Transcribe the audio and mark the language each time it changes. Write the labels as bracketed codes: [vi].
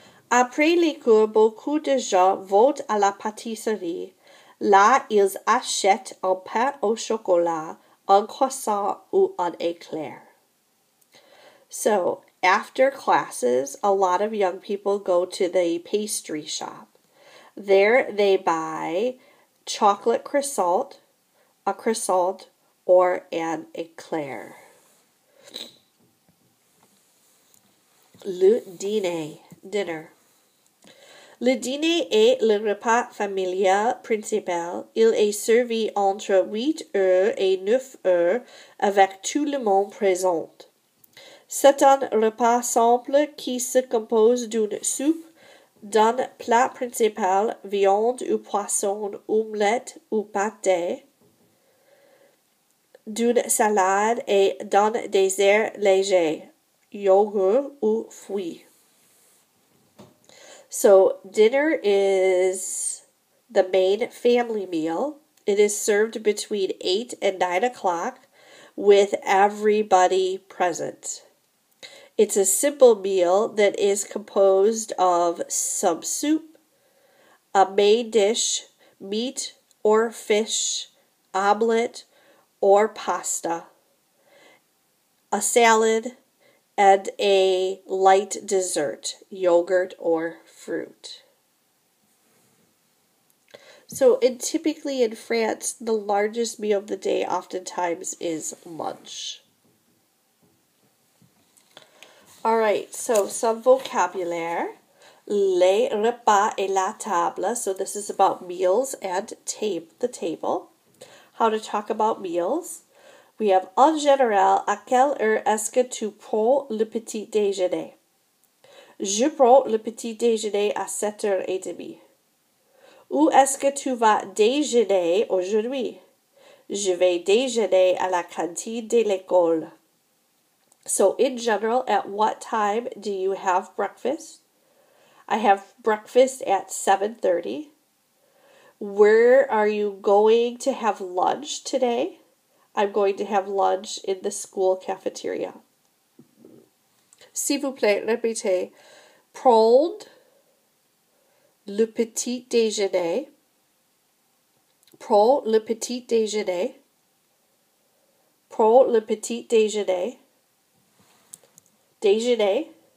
[fr] Après les cours, beaucoup de gens vont à la pâtisserie. Là, ils achètent un pain au chocolat, un croissant ou un éclair. [en] So, after classes, a lot of young people go to the pastry shop. There they buy chocolate croissant, a croissant, or an éclair. [fr] Le dîner, dinner. Le dîner est le repas familial principal. Il est servi entre 8h et 9h avec tout le monde présent. C'est un repas simple qui se compose d'une soupe, d'un plat principal, viande ou poisson, omelette ou pâté, d'une salade et d'un dessert léger, yogurt ou fruits. [en] So, dinner is the main family meal. It is served between 8 and 9 o'clock with everybody present. It's a simple meal that is composed of some soup, a main dish, meat or fish, omelette or pasta, a salad, and a light dessert, yogurt or fruit. So, typically in France, the largest meal of the day oftentimes is lunch. Alright, so some vocabulary. [fr] Les repas et la table. [en] So this is about meals and the table. How to talk about meals. We have [fr] en général, à quelle heure est-ce que tu prends le petit déjeuner? Je prends le petit déjeuner à 7h30. Où est-ce que tu vas déjeuner aujourd'hui? Je vais déjeuner à la cantine de l'école. [en] So in general, at what time do you have breakfast? I have breakfast at 7:30. Where are you going to have lunch today? I'm going to have lunch in the school cafeteria. [fr] S'il vous plaît, répétez. Prendre le petit déjeuner. Prendre le petit déjeuner. Prendre le petit déjeuner. Déjeuner.